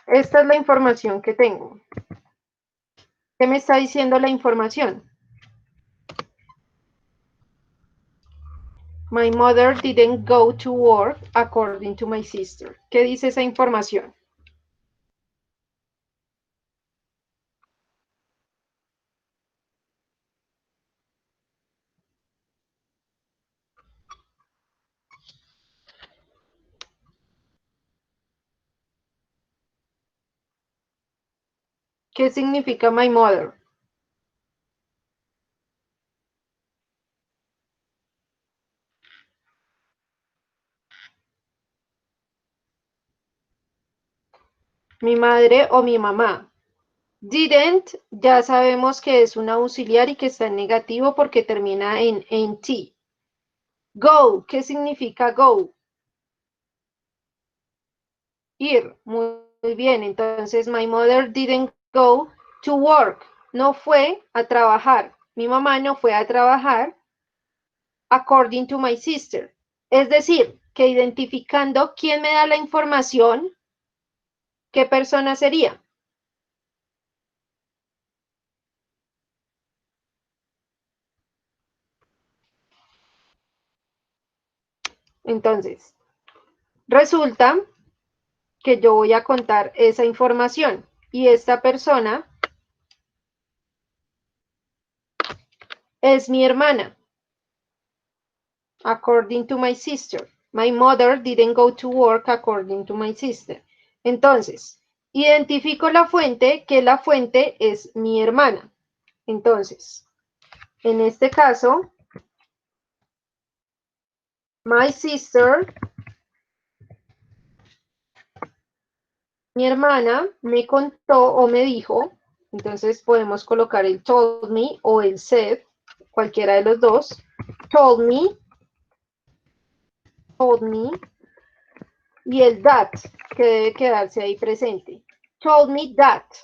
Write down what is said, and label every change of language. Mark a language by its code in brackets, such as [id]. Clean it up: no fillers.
[es] Esta es la información que tengo. ¿Qué me está diciendo la información? [en] My mother didn't go to work according to my sister. [es] ¿Qué dice esa información? ¿Qué significa my mother? Mi madre o mi mamá. Didn't, ya sabemos que es un auxiliar y que está en negativo porque termina en nt. Go, ¿qué significa go? Ir, muy bien. [en] Entonces, my mother didn't go to work. [es] No fue a trabajar. Mi mamá no fue a trabajar according to my sister. Es decir, que identificando quién me da la información, ¿qué persona sería? Entonces, resulta que yo voy a contar esa información y esta persona es mi hermana. [en] According to my sister. My mother didn't go to work according to my sister. [es] Entonces, identifico la fuente, que la fuente es mi hermana. Entonces, en este caso, my sister, mi hermana, me contó o me dijo, entonces podemos colocar el told me o el said, cualquiera de los dos, told me, y el that, que debe quedarse ahí presente. Told me that.